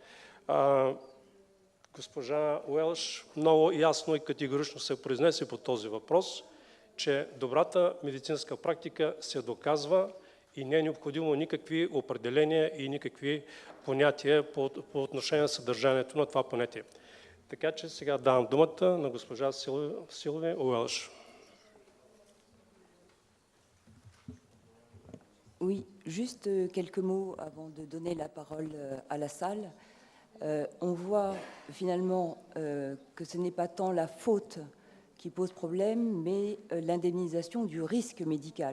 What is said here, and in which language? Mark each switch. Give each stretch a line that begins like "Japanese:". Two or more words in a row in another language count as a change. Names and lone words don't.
Bulgarian: Госпожа Уелш много ясно и категорично се произнесе по този въпрос, че добрата медицинска практика се доказва и не е необходимо никакви определения и никакви понятия по отношение на съдържанието на това понятие. Така че сега давам думата на госпожа Силви Уелш.
French: Oui, juste quelques mots avant de donner la parole à la salle. On voit finalement que ce n'est pas tant la faute qui pose problème, mais l'indemnisation du risque médical.